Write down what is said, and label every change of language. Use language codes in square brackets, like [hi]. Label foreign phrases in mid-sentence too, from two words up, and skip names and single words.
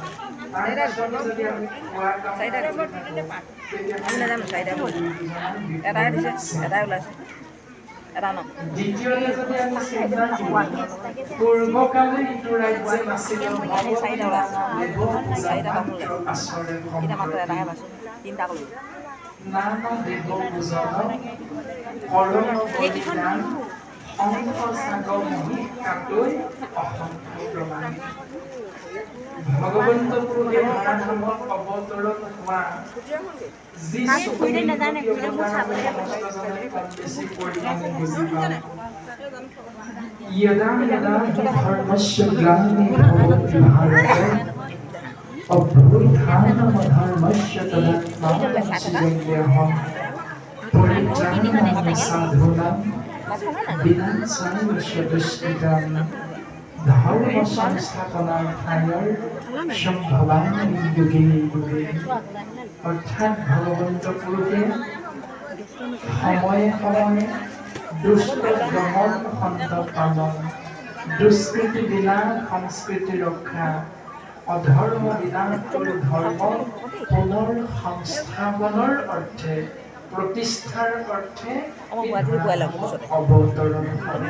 [as] তাৰ পাছতো যদি আমি খোৱা কাম দ্বিতীয়তে যদি আমি চিন্তা কৰোঁ, পূৰ্বকালে ইটো ৰাজ্যে নাছিল আচৰে নানা দেৱ পূজন কৰণ বলিদান অংশ চাগ মহি কাটৈ অসংখ্য প্ৰমাণ। ভগৱন্ত পুৰুষে ধৰাধামত অৱতৰণ হোৱা যি চকুৰে বেছি পৰিমাণে বুজি পাওঁ। [sa] यदा यदा हि धर्मस्य ग्लानिर्भवति भारते अभ्युत्थानमधर्मस्य तदात्मानं सृजाम्यहम् परित्राणाय साधूनां विनाशाय च दुष्कृताम् धर्म संस्थापनार्थाय सम्भवामि युगे युगे। [as] অর্থাৎ ভগবন্ত পুৰুষে সময়ে সময়ে দুষ্ট দমন সন্ত পালন, দুষ্কৃতি বিনাশ সংস্কৃতি ৰক্ষা, অধৰ্ম বিনাশ কৰি ধৰ্ম পুনৰ সংস্থাপনৰ অৰ্থে প্ৰতিষ্ঠাৰ অৰ্থে এই ধৰাধামত অৱতৰণ কৰে।